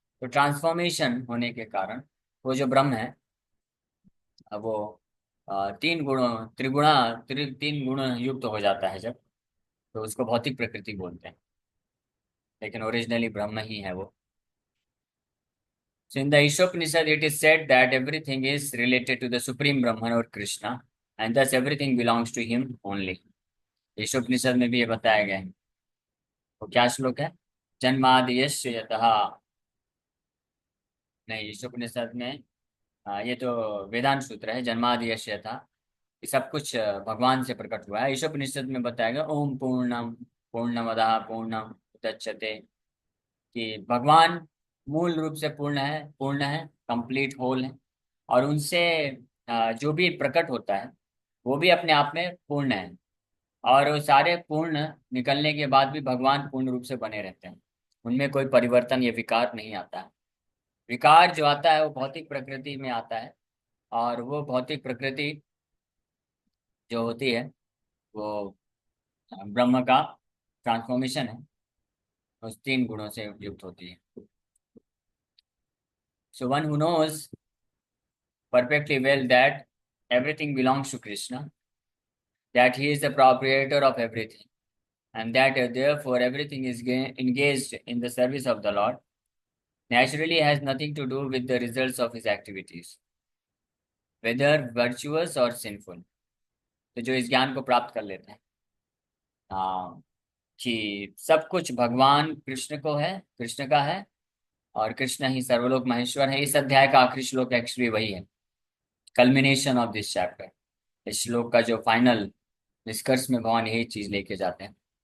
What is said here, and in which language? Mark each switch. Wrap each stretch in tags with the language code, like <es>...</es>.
<hi>तो ट्रांसफॉर्मेशन होने के कारण वो जो ब्रह्म है, वो तीन गुणों तीन गुण युक्त हो जाता है जब, तो उसको भौतिक प्रकृति बोलते हैं, लेकिन ओरिजिनली ब्रह्म ही है वो.</hi> <en>So in the Ishopanishad, it is said that everything is related to the Supreme Brahman or Krishna, and thus everything belongs to him only.</en> <hi>Ishopanishad में भी ये बताया गया है. वो क्या श्लोक है?</hi> <sa>जन्मादियस्य यतः.</sa> <hi>नहीं, ईशोपनिषद में ये तो वेदांत सूत्र है. जन्मादियस्य यतः, ये सब कुछ भगवान से प्रकट हुआ है. ईशोपनिषद में बताया गया</hi> <sa>ओम पूर्णम पूर्णमदः पूर्णम उदच्यते,</sa> <hi>कि भगवान मूल रूप से पूर्ण है, कंप्लीट होल है. और उनसे जो भी प्रकट होता है वो भी अपने आप में पूर्ण है. और वो सारे पूर्ण निकलने के बाद भी भगवान पूर्ण रूप से बने रहते हैं. उनमें कोई परिवर्तन या विकार नहीं आता है. विकार जो आता है वो भौतिक प्रकृति में आता है. और वो भौतिक प्रकृति जो होती है वो ब्रह्म का ट्रांसफॉर्मेशन है, उस तीन गुणों से युक्त होती है.</hi> <en>So one who knows perfectly well that everything belongs to Krishna, that he is the proprietor of everything, and that therefore everything is engaged in the service of the Lord, naturally has nothing to do with the results of his activities, whether virtuous or sinful.</en> <hi>तो जो इस ज्ञान को प्राप्त कर लेते हैं कि सब कुछ भगवान कृष्ण को है, कृष्ण का है, और कृष्ण ही सर्वलोक महेश्वर है. इस अध्याय का आखिरी श्लोक एक्चुअली वही है,</hi> <en>Culmination of this chapter.</en> <hi>इस श्लोक का जो फाइनल निष्कर्ष में भगवान यही चीज लेके जाते हैं.</hi>